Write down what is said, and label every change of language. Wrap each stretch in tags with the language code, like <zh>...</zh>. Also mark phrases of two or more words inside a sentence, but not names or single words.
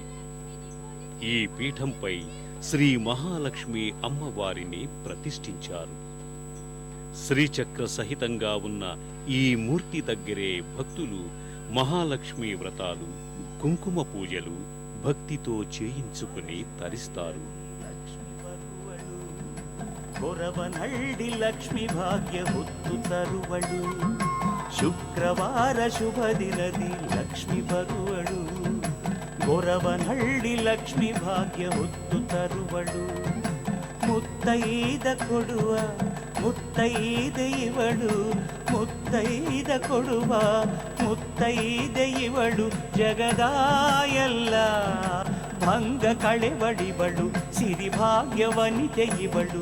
<te>ఈ పీఠంపై శ్రీ మహాలక్ష్మి అమ్మవారిని ప్రతిష్ఠించారు. శ్రీచక్ర సహితంగా ఉన్న ఈ మూర్తి దగ్గరే భక్తులు మహాలక్ష్మి వ్రతాలు, కుంకుమ పూజలు భక్తితో చేయించుకుని తరిస్తారు.</te> <kn>ಗೊರವನಹಳ್ಳಿ ಲಕ್ಷ್ಮಿ ಭಾಗ್ಯ ಹೊತ್ತು ತರುವಳು, ಶುಕ್ರವಾರ ಶುಭ ದಿನದಿ ಲಕ್ಷ್ಮಿ ಬರುವಳು. ಗೊರವನಹಳ್ಳಿ ಲಕ್ಷ್ಮಿ ಭಾಗ್ಯ ಹೊತ್ತು ತರುವಳು, ಮುತ್ತೈದ ಕೊಡುವ ಮುತ್ತೈದೆ ಇವಳು, ಮುತ್ತೈದ ಕೊಡುವ ಮುತ್ತೈದೆ ಇವಳು, ಜಗದಾಯಲ್ಲ ಭಂಗ ಕಳೆವಡಿವಳು, ಸಿರಿಭಾಗ್ಯವನಿತೆ ಇವಳು.</kn>